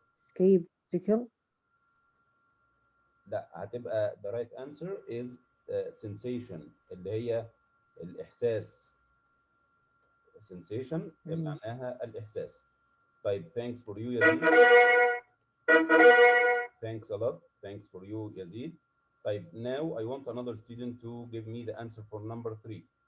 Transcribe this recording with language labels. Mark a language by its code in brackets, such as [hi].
[en] skeptical. [ar] لا، هتبقى [en] the right answer is sensation [ar] اللي هي الإحساس. sensation معناها الإحساس. [en] طيب thanks for you يزيد. Thanks a lot. Thanks for you يزيد. طيب now I want another student to give me the answer for number 3.